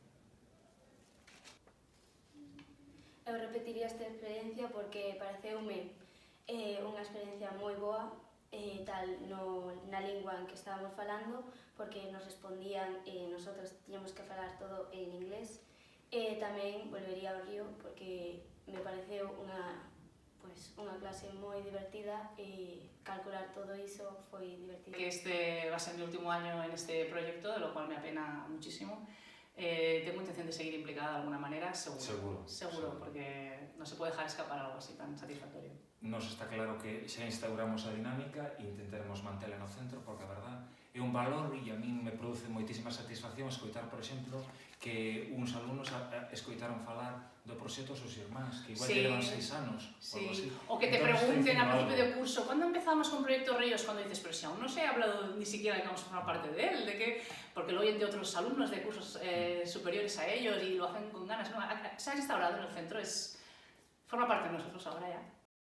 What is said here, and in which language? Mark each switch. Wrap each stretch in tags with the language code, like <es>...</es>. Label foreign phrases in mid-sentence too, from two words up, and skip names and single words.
<gl>Eu repetiría esta experiencia porque pareceume unha experiencia moi boa, tal na lingua en que estábamos falando, porque nos respondían e nosotros tiñamos que falar todo en inglés. E tamén volvería ao río porque me pareceu unha clase moi divertida e calcular todo iso foi divertido.</gl> <es>Que este va a ser mi último año en este proyecto, de lo cual me apena muchísimo. Tengo intención de seguir implicada de alguna manera, seguro, porque no se puede dejar escapar algo así tan satisfactorio.</es> <gl>Nos está claro que xa instauramos a dinámica e intentaremos mantela no centro, porque a verdad é un valor e a min me produce moitísima satisfacción escoitar, por exemplo, que uns alumnos escoitaron falar do proxecto aos seus irmáns, que igual llevan 6 anos, sí. algo así. O que te pregunten a principio de curso,</gl> <es>¿cuándo empezamos con Proyecto Ríos? Cuando dices, pero si aún no se ha hablado ni siquiera de que vamos a formar parte de él, de que, porque lo oyen de otros alumnos de cursos superiores a ellos y lo hacen con ganas, ¿no? Se ha instaurado en el centro, forma parte de nosotros ahora ya.</es>